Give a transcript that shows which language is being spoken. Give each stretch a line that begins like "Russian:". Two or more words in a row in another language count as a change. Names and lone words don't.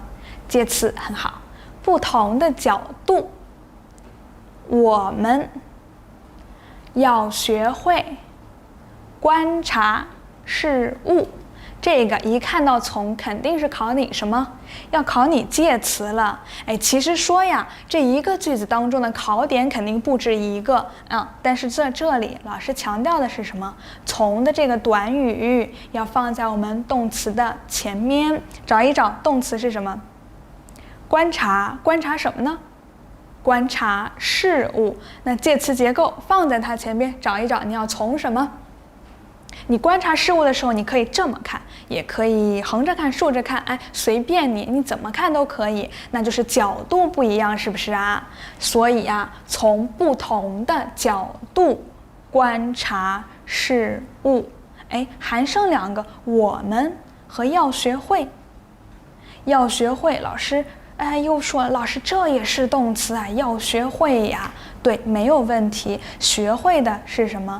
Chinese: 介詞很好，不同的角度，我們要學會觀察事物。這個一看到從，肯定是考你什麼？要考你介詞了。哎，其實說呀，這一個句子當中的考點肯定不止一個，但是在這裡老師強調的是什麼？從的这個短語要放在我們動詞的前面。找一找動詞是什麼？觀察，觀察什麼呢？觀察事物。那介詞結構放在它前邊，找一找你要從什麼？你觀察事物的時候，你可以這麼看，也可以橫着看、豎着看，哎，隨便你怎麼看都可以。那就是角度不一樣，是不是啊？所以啊，從不同的角度觀察事物。哎，還剩2個，我們和要學會。要學會，老師，哎，又說老師這也是動詞啊，要學會呀。對，沒有問題。學會的是什麼？